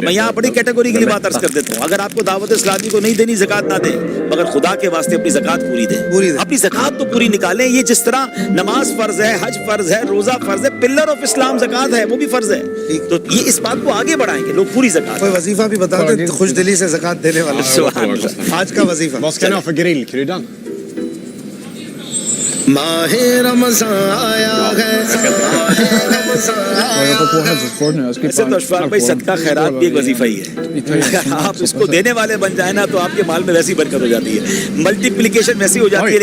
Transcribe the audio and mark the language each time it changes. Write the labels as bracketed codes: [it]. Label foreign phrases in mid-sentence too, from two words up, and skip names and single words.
[ur] میں یہاں بڑی کیٹیگری کے لیے بات عرض کر دیتا ہوں. اگر آپ کو دعوت اسلامی کو نہیں دینی زکات نہ دیں, مگر خدا کے واسطے اپنی زکات پوری دیں. اپنی زکات تو پوری نکالیں. یہ جس طرح نماز فرض ہے, حج فرض ہے, روزہ فرض ہے, [en] pillar of Islam [ur] زکات ہے, وہ بھی فرض ہے. تو یہ اس بات کو آگے بڑھائیں کہ لوگ پوری زکات. کوئی وظیفہ بھی بتا دیں خوش دلی سے زکات دینے والا آج کا وظیفہ. [sv] Vad ska ni ha för grillkryddan? [ur] ماہ رمضان آیا ہے. ایسے تو اشفاق بھائی صدقہ خیرات بھی ایک وظیفہ ہی ہے. اگر آپ اس کو دینے والے بن جائیں نا تو آپ کے مال میں ویسی برکت ہو جاتی ہے, ملٹیپلیکیشن ویسی ہو جاتی ہے.